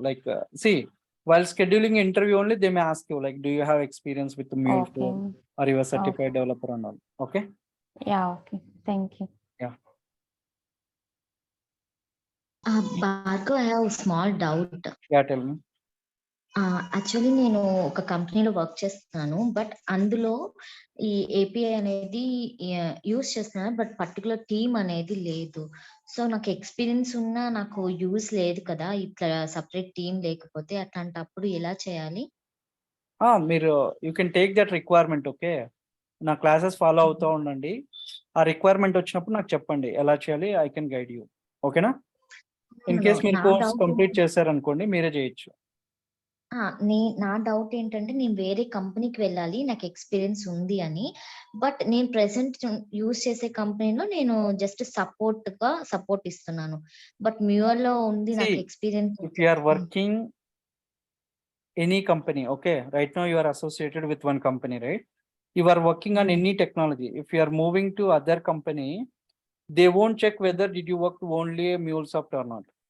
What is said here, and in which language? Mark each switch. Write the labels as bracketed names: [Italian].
[English] Like, see, while scheduling interview only, they may ask you, like, do you have experience with the Mule 4? Are you a certified developer and all? Okay. Yeah, okay. Thank you. Yeah. Bhargav, I have a small doubt. Yeah, tell me. [Telugu] Actually నేను ఒక కంపెనీలో work చేస్తున్నాను, but అందులో ఈ API అనేది use చేస్తున్నాను, but particular team అనేది లేదు. సో నాకు ఎక్స్పీరియన్స్ ఉన్నా నాకు యూజ్ లేదు కదా, ఇట్లా సపరేట్ టీమ్ లేకపోతే. అట్లాంటప్పుడు ఎలా చేయాలి? మీరు [English] You can take that requirement. [Telugu] Okay, నా క్లాసెస్ ఫాలో అవుతూ ఉండండి. ఆ రిక్వైర్మెంట్ వచ్చినప్పుడు నాకు చెప్పండి ఎలా చేయాలి, [English] I can guide you. [Telugu] ఓకేనా? ఇన్ కేస్ మీరు కోర్స్ కంప్లీట్ చేశారనుకోండి, మీరే చేయొచ్చు. నా డౌట్ ఏంటంటే నేను వేరే కంపెనీకి వెళ్ళాలి నాకు ఎక్స్పీరియన్స్ ఉంది అని. బట్ నేను ప్రెసెంట్ యూజ్ చేసే కంపెనీలో నేను జస్ట్ సపోర్ట్ ఇస్తున్నాను. బట్ మ్యూర్ లో ఉంది నాకు experience. [English] If you are working any company, okay, right now you are associated with one company, right? You are working on any technology. If you are moving to other company, they won't check whether did you work only a MuleSoft or not.